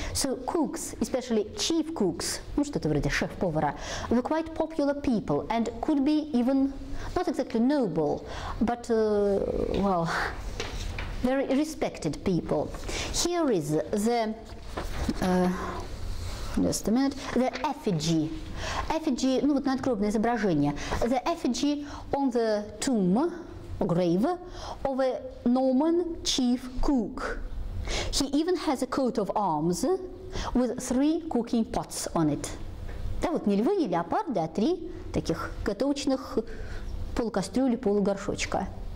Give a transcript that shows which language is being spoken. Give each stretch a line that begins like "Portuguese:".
English: So cooks, especially chief cooks,
Russian: ну что-то вроде шеф-повара,
English: were quite popular people and could be even not exactly noble, but well, very respected people. Here is the just a minute. The effigy.
Russian: Effigy, ну вот надгробное изображение.
English: The effigy on the tomb, or grave, of a Norman chief cook. He even has a coat of arms with 3 cooking pots on it.
Russian: Да, вот не львы, не леопарды, а 3 таких готовочных полукастрюли, полугоршочка.